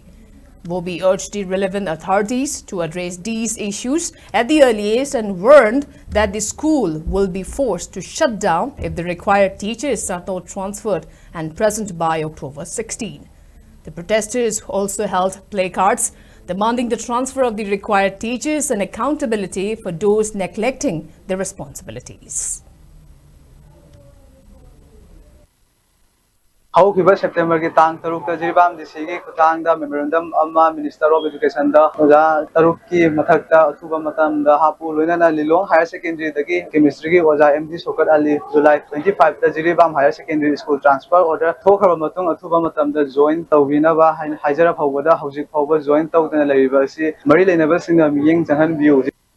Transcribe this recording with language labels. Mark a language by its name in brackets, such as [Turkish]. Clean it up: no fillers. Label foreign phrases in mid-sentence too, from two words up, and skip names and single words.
[English] Bobby urged the relevant authorities to address these issues at the earliest and warned that the school will be forced to shut down if the required teachers are not transferred and present by October 16. The protesters also held placards demanding the transfer of the required teachers and accountability for those neglecting their responsibilities. [Manipuri] However, September ki tang taruk ta Jiribam districtki khutang da memorandum amma [English] Minister of Education [Manipuri] da oja taruk ki mathak ta athuba matam da hapu loina na Lilong Higher Secondary dagi chemistry ki oja MD Saukat Ali July 25 ta Jiribam Higher Secondary School [English] transfer order [Manipuri] thokhaba matung athuba matam da join tawina ba haijara phawda hojik phawba join tawdana laiba si mari leinaba singna miyeng changhan biu